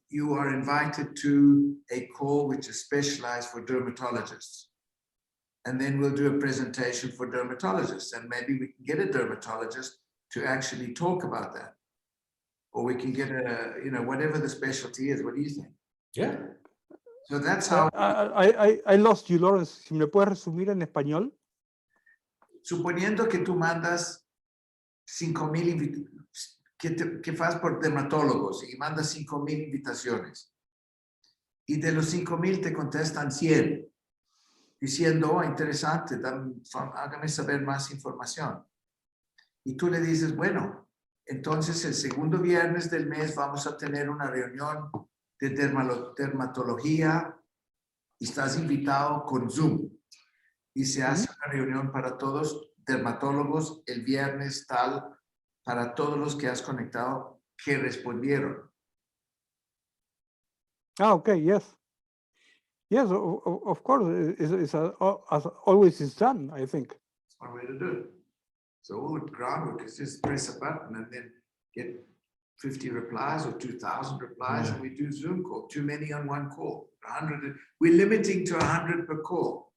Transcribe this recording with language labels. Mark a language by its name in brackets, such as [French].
[English] you are invited to a call which is specialized for dermatologists. And then we'll do a presentation for dermatologists, and maybe we can get a dermatologist to actually talk about that. Or we can get a, you know, whatever the specialty is. What do you think? Yeah. So that's how, I lost you, Lawrence. [Spanish] Si me lo puedes resumir en español. suponiendo que tú mandas 5,000 que faz por dermatólogos y mandas 5,000 invitaciones. Y de los 5,000 te contestan 100, diciendo, oh, interesante, hágame saber más información. Y tú le dices, bueno, entonces el segundo viernes del mes vamos a tener una reunión de dermatología y estás invitado con Zoom. Y se hace una reunión para todos dermatólogos el viernes tal, para todos los que has conectado que respondieron. [English] Ah, okay, yes. Yes, of course, it's as always is done, I think. That's one way to do it. So all the groundwork is just press a button and then get 50 replies or 2,000 replies, and we do Zoom call. Too many on one call. 100. We're limiting to 100 per call.